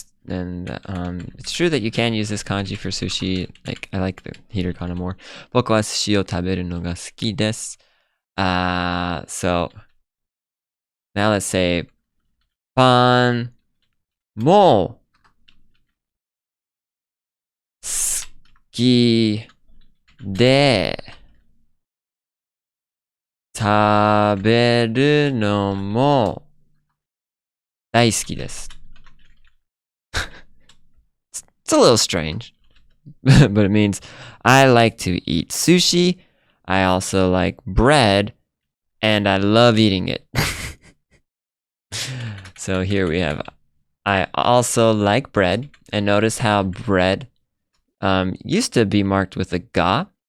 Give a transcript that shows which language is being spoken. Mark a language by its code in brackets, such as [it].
[en] And it's true that you can use this kanji for sushi. Like, I like the hiragana more. [ja] 僕は寿司を食べるのが好きです。 [en] So now let's say [ja] パンも好きで食べるのも大好きです。 [en] It's a little strange, but it means I like to eat sushi. I also like bread, and I love eating it. So here we have, I also like bread, and notice how bread used to be marked with a ga.